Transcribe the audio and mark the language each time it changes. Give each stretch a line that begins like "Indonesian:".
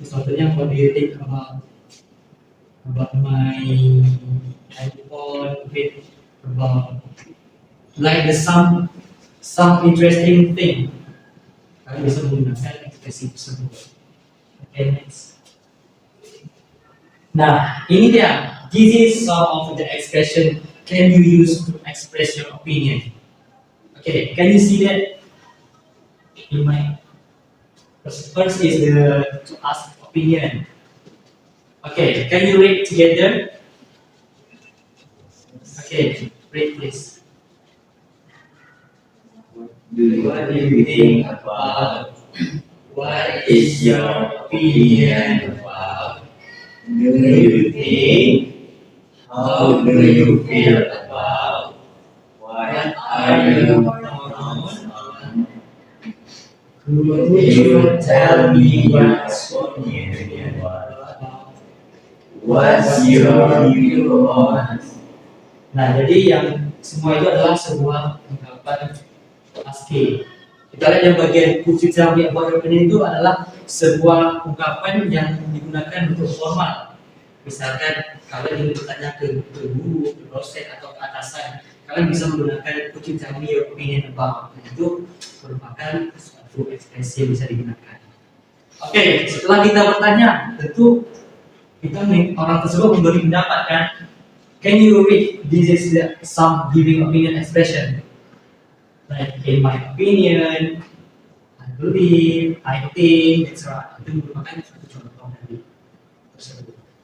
Indonesian: Contohnya,
English: what do you think about my iPhone? About like the some interesting thing.
Indonesian: Kalian bisa menggunakan ekspresi tersebut.
English: Okay, next.
Indonesian: Nah, ini dia.
English: This is some of the expression can you use to express your opinion. Okay, can you see that in my First is to ask opinion. Okay, can you read together? Okay, read please. What do you think about? What is your opinion about? Do you think? How do you feel about? What are your thoughts on? Could you tell me what's your opinion about? What's your view on?
Indonesian: Nah, jadi yang semua itu adalah sebuah ungkapan ASCII. Kita lihat yang bagian
English: could you tell me about your opinion
Indonesian: itu adalah sebuah ungkapan yang digunakan untuk formal. Misalkan kalian ingin bertanya ke guru, ke dosen atau ke atasan, kalian bisa menggunakan
English: could you tell me your opinion about.
Indonesian: Nah, itu merupakan suatu ekspresi yang bisa digunakan. Oke, setelah kita bertanya, tentu kita orang tersebut memberi pendapat kan.
English: Can you read this is some giving opinion expression? Like in my opinion, I believe, I think, etc.
Indonesian: Itu merupakan satu contoh dari tersebut.